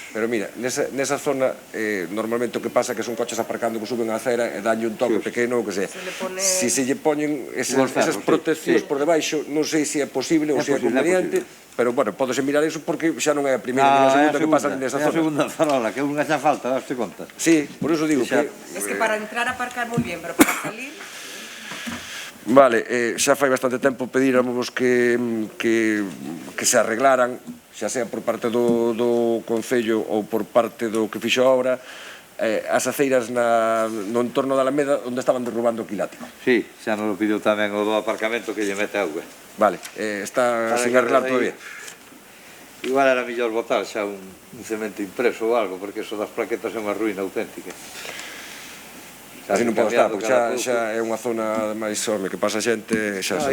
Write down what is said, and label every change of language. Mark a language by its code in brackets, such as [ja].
[gl] Pero mira, nesa zona normalmente o que pasa é que son coches aparcando que suben a acera e danlle un toque pequeno ou que sea. Si se lle poñen esas proteccións por debaixo, non sei se é posible ou se é conveniente, pero, bueno, podese mirar iso porque xa non é a primeira ni a segunda que pasan nesa É a zona. segunda farola, que unha xa falta, daste conta. Sí, por iso digo Xa. que... [es] Es que para entrar a aparcar muy bien, pero para salir... [gl] Vale, xa fai bastante tempo pedíramos que se arreglaran, xa sea por parte do Concello ou por parte do que fixo a obra, as aceiras no entorno da Alameda onde estaban derrubando o quilático. Sí, xa nos lo pidiu tamén o do aparcamento que lle mete auga. Vale, está sin arreglar todavía. Igual era mellor botar xa un cemento impreso ou algo, porque eso das plaquetas é unha ruína auténtica. Así non pode estar, porque xa é unha zona máis home que pasa xente, xa se